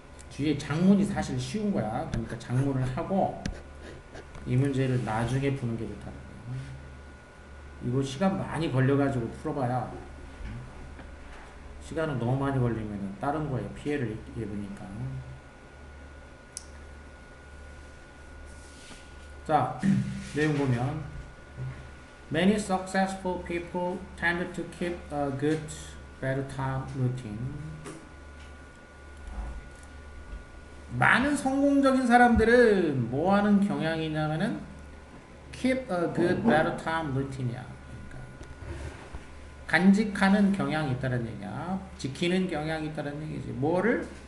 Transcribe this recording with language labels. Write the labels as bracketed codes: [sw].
[ko] 뒤에 장문이 사실 쉬운 거야. 그러니까 장문을 하고 이 문제를 나중에 푸는 게 좋다는 거야. 이거 시간 많이 걸려가지고 풀어봐야, 시간을 너무 많이 걸리면 다른 거에 피해를 입으니까. 자, 내용 보면 [en] Many successful people tend to keep a good bedtime routine. [ko] 많은 성공적인 사람들은 뭐 하는 경향이냐면은 [en] keep a good bedtime routine [ko] 이야. 그러니까 간직하는 경향이 있다는 얘기야. 지키는 경향이 있다는 얘기지. 뭐를?